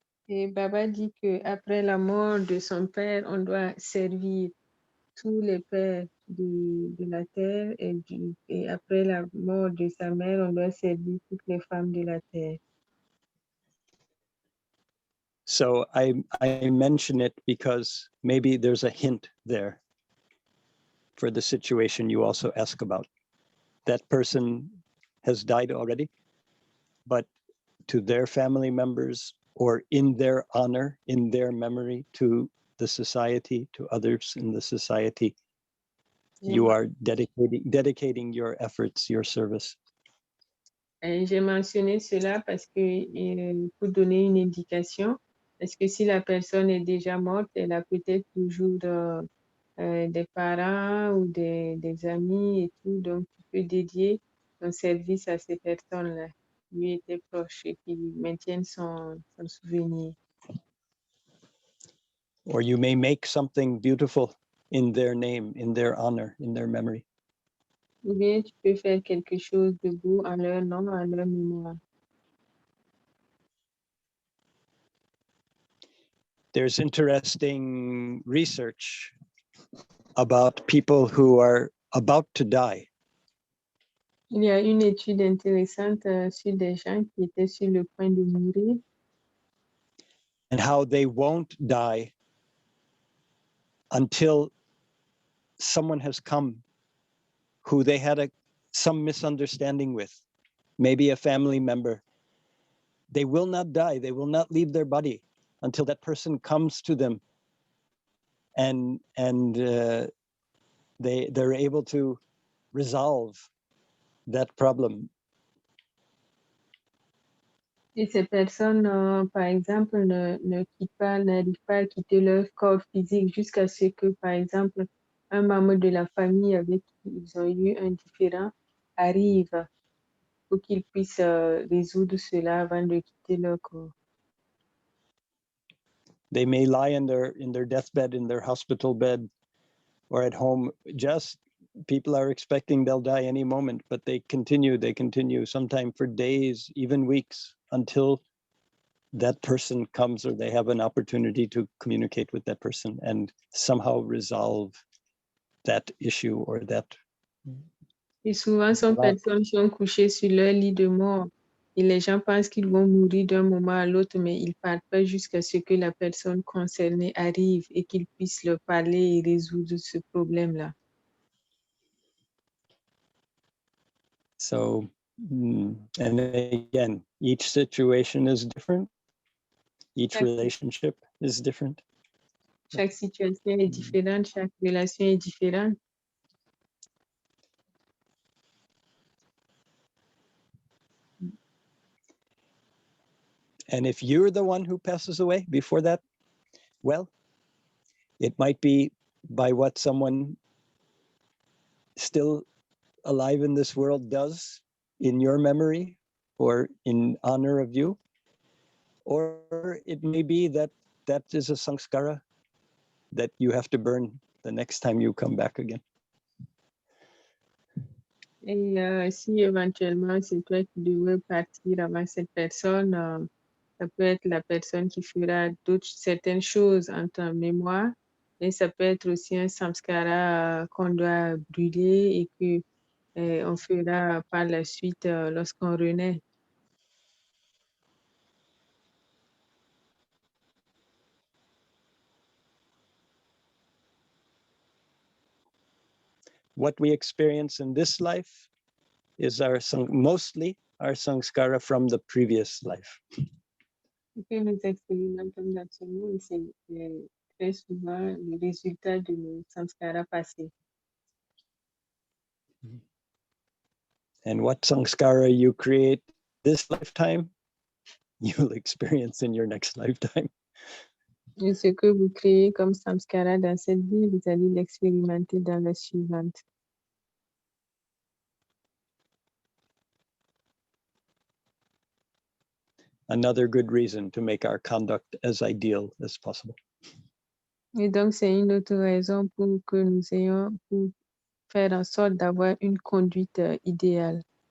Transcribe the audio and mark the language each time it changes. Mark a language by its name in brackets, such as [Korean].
[French] Et Baba dit que après la mort de son père, on doit servir tous les pères de la terre et après la mort de sa mère, on doit servir toutes les femmes de la terre. [English] So I mention it because maybe there's a hint there for the situation you also ask about. That person has died already, but to their family members or in their honor, in their memory, to the society, to others in the society, you are dedicating your efforts, your service. [French] J'ai mentionné cela parce que pour donner une indication, parce que si la personne est déjà morte, elle a peut-être toujours des parents ou des amis et tout, donc tu peux dédier ton service à ces personnes-là, lui étaient proches et qui maintiennent son souvenir. [English] Or you may make something beautiful in their name, in their honor, in their memory. [French] Ou bien tu peux faire quelque chose de beau en leur nom, en leur mémoire. [English] There's interesting research about people who are about to die. [French] Il y a une étude intéressante sur des gens qui étaient sur le point de mourir. [English] And how they won't die until someone has come who they had some misunderstanding with, maybe a family member. They will not die, they will not leave their body until that person comes to them and they're able to resolve that problem. [French] Et ces personnes, par exemple, n'arrivent pas à quitter leur corps physique jusqu'à ce que, par exemple, un membre de la famille avec qui ils ont eu un différend arrive pour qu'ils puissent résoudre cela avant de quitter leur corps. [English] They may lie in their deathbed, in their hospital bed, or at home. Just people are expecting they'll die any moment, but they continue, sometimes for days, even weeks, until that person comes or they have an opportunity to communicate with that person and somehow resolve that issue or that. [French] Et souvent, ces personnes sont couchées sur leur lit de mort. Et les gens pensent qu'ils vont mourir d'un moment à l'autre, mais ils ne partent pas jusqu'à ce que la personne concernée arrive et qu'ils puissent leur parler et résoudre ce problème-là. [English] So, and again, each situation is different. Each relationship is different. [French] Chaque situation est différente, chaque relation est différente. [English] And if you're the one who passes away before that, well, it might be by what someone still alive in this world does in your memory or in honor of you. Or it may be that that is a sanskara that you have to burn the next time you come back again. [French] Et si éventuellement c'est toi qui devrais partir avant cette personne, ça peut être la personne qui fera certaines choses en ta mémoire Et ça peut être aussi un samskara qu'on doit brûler et que on fera par la suite lorsqu'on renaît. [English] What we experience in this life is mostly our sanskara from the previous life. [French] Ce que nous expérimentons dans ce monde, c'est très souvent le résultat de nos samskaras passés. [English] And what sanskara you create this lifetime, you'll experience in your next lifetime. [French] Et ce que vous créez comme samskara dans cette vie, vous allez l'expérimenter dans la suivante. [English] Another good reason to make our conduct as ideal as possible. [French] Et donc, c'est une autre raison pour que nous ayons, pour faire en sorte d'avoir une conduite idéale.